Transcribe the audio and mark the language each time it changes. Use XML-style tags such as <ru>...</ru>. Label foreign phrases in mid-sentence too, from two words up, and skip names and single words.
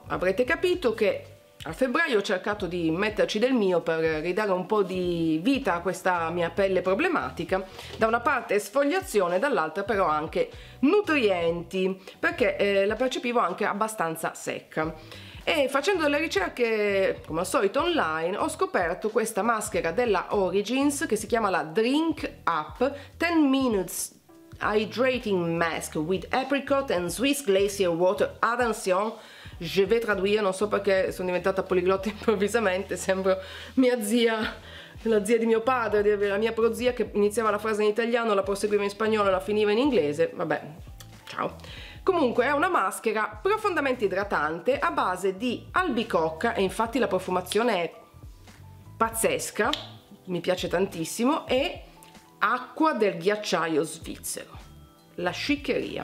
<it>Avrete capito che a febbraio ho cercato di metterci del mio per ridare un po' di vita a questa mia pelle problematica. Da una parte esfoliazione, dall'altra però anche nutrienti, perché la percepivo anche abbastanza secca. E facendo delle ricerche come al solito online ho scoperto questa maschera della Origins che si chiama la Drink Up 10 Minutes Hydrating Mask with Apricot and Swiss Glacier Water.</it> <fr>Attention, je vais traduire,</fr> <it>non so perché sono diventata poliglotta improvvisamente, sembro mia zia, la zia di mio padre, la mia prozia che iniziava la frase in italiano, la proseguiva in spagnolo, la finiva in inglese, vabbè, ciao. Comunque è una maschera profondamente idratante a base di albicocca e infatti la profumazione è pazzesca, mi piace tantissimo, e acqua del ghiacciaio svizzero, la sciccheria.</it>